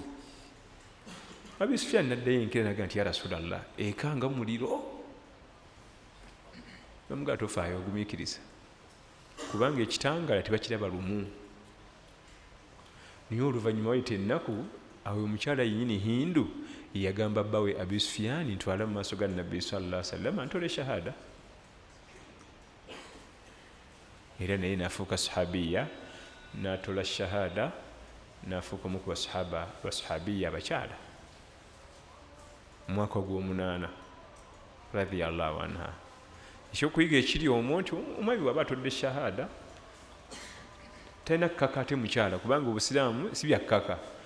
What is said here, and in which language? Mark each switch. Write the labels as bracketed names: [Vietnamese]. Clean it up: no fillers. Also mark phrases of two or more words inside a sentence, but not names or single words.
[Ganda] Abi Sufyan n'addayo enkera n'agamba nti [Arabic] ya Rasulallah, [Ganda] eka nga muliro. Bamugamba tofaayo, ogumiikiriza, kubanga ekitangala tebakiraba lumu. Naye oluvannyuma wayita ennaku, awo omukyala yennyini Hindu yagamba bbawe Abi Sufyan, ntwala mu maaso ga Nabbi [Arabic] sallallahu alaihi wasallam [Ganda] ntole shahada. Era naye n'afuuka sahabiya, n'atola shahada, n'afuuka omu ku basahabiya abakyala mu mwaka ogw'omunaana [Arabic] radiyallahu anha. [Ganda] Ekyokuyiga ekiri omwo nti omwabi bw'aba atodde shahada talina kkaka ate mukyala, kubanga obusiraamu si bya kkaka.